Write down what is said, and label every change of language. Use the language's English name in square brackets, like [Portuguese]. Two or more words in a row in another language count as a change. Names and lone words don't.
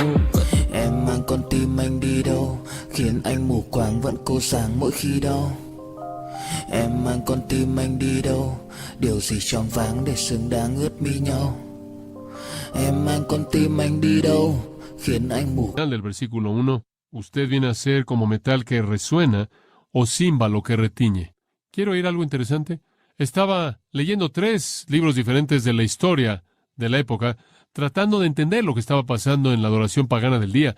[Vietnamese] Em mang con tim anh đi đâu, khiến anh mù quáng vẫn cố sáng mỗi khi đau. Em mang con tim anh đi đâu, điều gì choáng váng để xứng đáng ướt mi nhau. Em mang con tim anh đi đâu, khiến anh mù. [Spanish] Del versículo 1, usted viene a ser como metal que resuena o címbalo que retiñe. ¿Quiero oír algo interesante? Estaba leyendo 3 libros diferentes de la historia de la época, tratando de entender lo que estaba pasando en la adoración pagana del día.